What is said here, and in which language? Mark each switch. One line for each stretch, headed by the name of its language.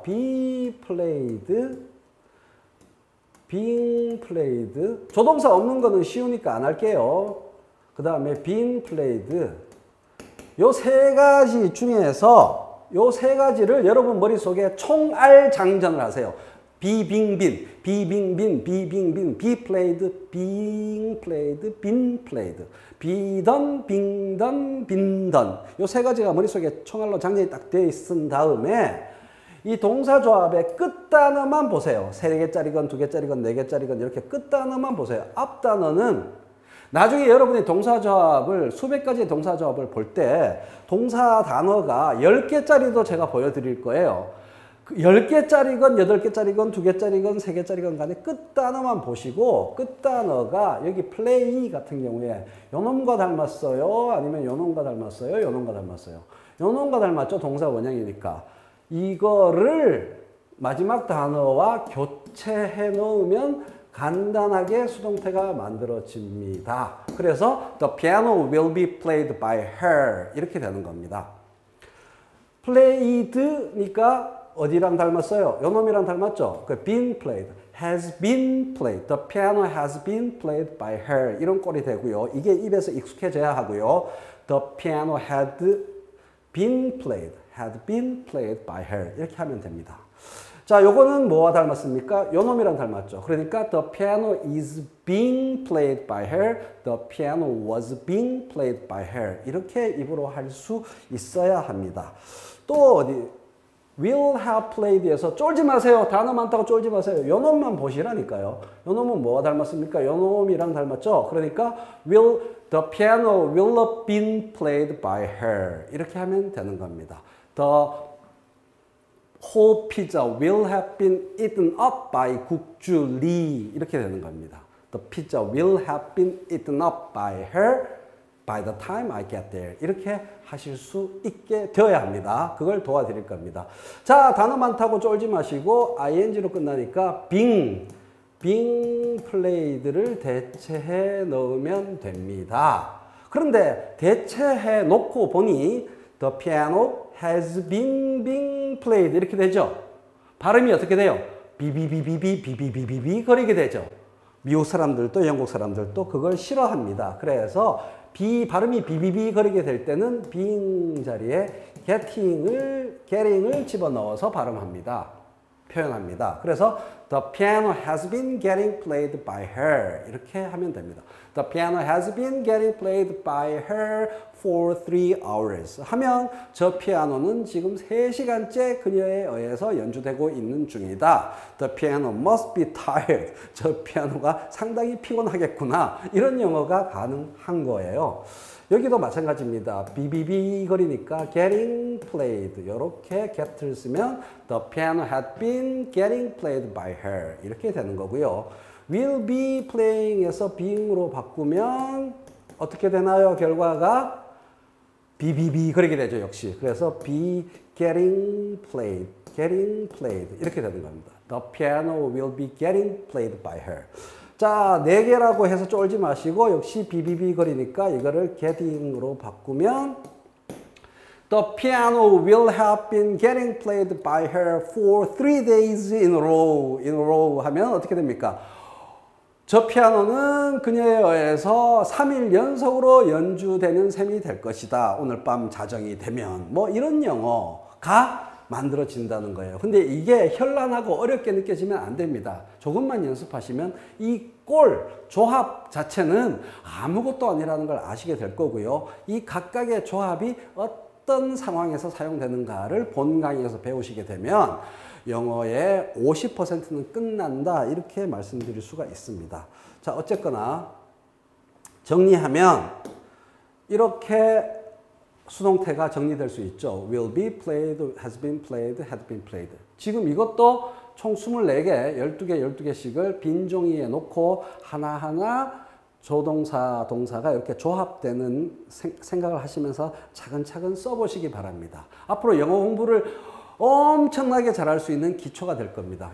English: be played, being played.
Korean: 조동사 없는 거는 쉬우니까 안 할게요. 그 다음에 being played. 요 세 가지 중에서 요 세 가지를 여러분 머릿속에 총알 장전을 하세요.
English: 비빙빈, 비빙빈, 비빙빈, be played, being played, been played. 비던, 빙던, 빈던.
Korean: 요 세 가지가 머릿속에 총알로 장전이 딱 되어 있은 다음에 이 동사조합의 끝단어만 보세요. 3개짜리건 2개짜리건 4개짜리건 이렇게 끝단어만 보세요. 앞단어는 나중에 여러분이 동사조합을 수백 가지의 동사조합을 볼 때 동사 단어가 10개짜리도 제가 보여드릴 거예요. 10개짜리건 8개짜리건 2개짜리건 3개짜리건 간에 끝단어만 보시고 끝단어가 여기 play 같은 경우에 요놈과 닮았어요? 아니면 요놈과 닮았어요? 요놈과 닮았어요? 요놈과 닮았죠? 동사 원형이니까. 이거를 마지막 단어와 교체해 놓으면 간단하게 수동태가 만들어집니다. 그래서
English: the piano will be played by her
Korean: 이렇게 되는 겁니다. played니까 어디랑 닮았어요? 요놈이랑 닮았죠?
English: been played, has been played, the piano has been played by her
Korean: 이런 꼴이 되고요. 이게 입에서 익숙해져야 하고요.
English: the piano had been played by her
Korean: 이렇게 하면 됩니다. 자, 요거는 뭐와 닮았습니까? 요놈이랑 닮았죠.
English: 그러니까 the piano is being played by her, the piano was being played by her
Korean: 이렇게 입으로 할 수 있어야 합니다. 또 어디 will have played에서 쫄지 마세요. 단어 많다고 쫄지 마세요. 요놈만 보시라니까요. 요놈은 뭐와 닮았습니까? 요놈이랑 닮았죠.
English: 그러니까 the piano will have been played by her
Korean: 이렇게 하면 되는 겁니다.
English: The whole pizza will have been eaten up by 국주 리
Korean: 이렇게 되는 겁니다.
English: The pizza will have been eaten up by her by the time I get there
Korean: 이렇게 하실 수 있게 되어야 합니다. 그걸 도와드릴 겁니다. 자, 단어 많다고 쫄지 마시고 ing로 끝나니까 being played를 대체해 넣으면 됩니다. 그런데 대체해 놓고 보니
English: the piano has been being played
Korean: 이렇게 되죠. 발음이 어떻게 돼요? 비비비비비 거리게 되죠. 미국 사람들도 영국 사람들도 그걸 싫어합니다. 그래서 발음이 비비비 거리게 될 때는 being 자리에 getting을 집어넣어서 발음합니다. 표현합니다.
English: 그래서 the piano has been getting played by her
Korean: 이렇게 하면 됩니다.
English: The piano has been getting played by her for 3 hours
Korean: 하면 저 피아노는 지금 3시간째 그녀에 의해서 연주되고 있는 중이다.
English: The piano must be tired.
Korean: 저 피아노가 상당히 피곤하겠구나. 이런 영어가 가능한 거예요. 여기도 마찬가지입니다. 비비비 거리니까 getting played 이렇게 get를 쓰면
English: the piano had been getting played by her
Korean: 이렇게 되는 거고요. will be playing에서 being으로 바꾸면 어떻게 되나요? 결과가 비비비 거리게 되죠. 역시. 그래서 be getting played 이렇게 되는 겁니다.
English: The piano will be getting played by her.
Korean: 자, 4개라고 해서 쫄지 마시고 역시 비비비 거리니까 이거를 getting으로 바꾸면
English: The piano will have been getting played by her for 3 days in a row
Korean: 하면 어떻게 됩니까? 저 피아노는 그녀에 의해서 3일 연속으로 연주되는 셈이 될 것이다. 오늘 밤 자정이 되면. 뭐 이런 영어가 만들어진다는 거예요. 근데 이게 현란하고 어렵게 느껴지면 안 됩니다. 조금만 연습하시면 이 꼴, 조합 자체는 아무것도 아니라는 걸 아시게 될 거고요. 이 각각의 조합이 어떤 상황에서 사용되는가를 본 강의에서 배우시게 되면 영어의 50%는 끝난다. 이렇게 말씀드릴 수가 있습니다. 자, 어쨌거나 정리하면 이렇게 수동태가 정리될 수 있죠.
English: will be played, has been played, had been played.
Korean: 지금 이것도 총 24개, 12개씩을 빈 종이에 놓고 하나하나 조동사, 동사가 이렇게 조합되는 생각을 하시면서 차근차근 써보시기 바랍니다. 앞으로 영어 공부를 엄청나게 잘할 수 있는 기초가 될 겁니다.